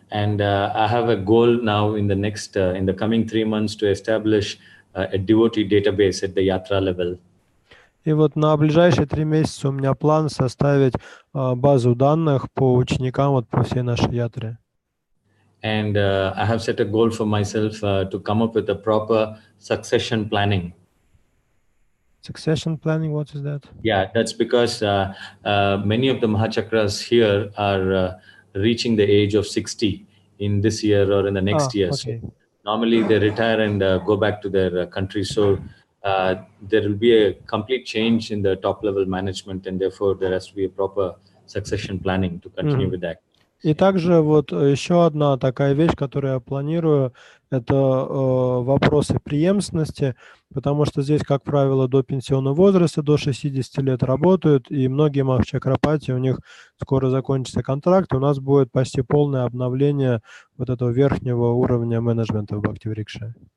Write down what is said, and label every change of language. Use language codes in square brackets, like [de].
[en] And I have a goal now in the coming 3 months to establish a devotee database at the Yatra level. [ru] И вот на ближайшие 3 месяца у меня план составить базу данных по ученикам вот по всей нашей ятре. [en] And I have set a goal for myself to come up with a proper succession planning. Succession planning, what is that? Yeah, that's because many of the Mahachakras here are reaching the age of 60 in this year or in the next year. Okay. So normally they retire and go back to their country. So there will be a complete change in the top level management, and therefore there has to be a proper succession planning to continue with that. [ru] И также вот еще одна такая вещь, которую я планирую, это вопросы преемственности, потому что здесь, как правило, до пенсионного возраста, до 60 лет работают, и многие махачакрапати, у них скоро закончится контракт, и у нас будет почти полное обновление вот этого верхнего уровня менеджмента в Бхактиврикше.